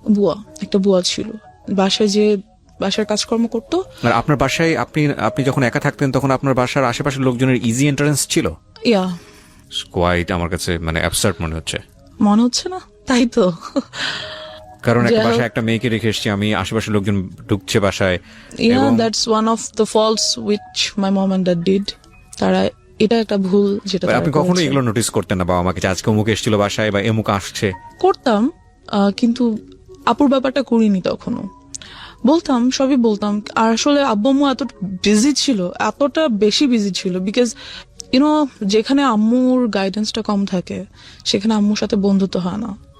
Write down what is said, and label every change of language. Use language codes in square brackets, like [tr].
[bn] বুয়া, একটা বুয়া ছিল, বাসায় যে বাসার কাজকর্ম করতো। আর আপনার বাসায় আপনি যখন একা থাকতেন তখন আপনার বাসার আশেপাশের লোকজনের ইজি এন্ট্রান্স ছিল? ইয়া, কোয়াইট আমার কাছে মানে অ্যাবসার্ড মনে হচ্ছে। মনে হচ্ছে না? তাই তো। কারণ একটা যাই হোক। বাসায় একটা মেয়েকে রেখে এসেছি আমি, আশেপাশের লোকজন ঢুকছে বাসায়। [en] Yeah, that's one of the faults which my mom and dad did. [bn] তারা, এটা একটা ভুল যেটা তারা আপনি কখনো করেছে। এগুলো নোটিস করতেন না বাবা মাকে, যে আজকে অমুক এসেছিল বাসায় বা এমুক আসছে? করতাম, কিন্তু আপুর ব্যাপারটা করিনি তখনো। বলতাম, সবই বলতাম। আর আসলে আব্বু আম্মু এত বিজি ছিল, এতটা বেশি বিজি ছিল, বিকজ যেখানে আম্মুর গাইডেন্সটা কম থাকে সেখানে আম্মুর সাথে বন্ধুত্ব হয় না।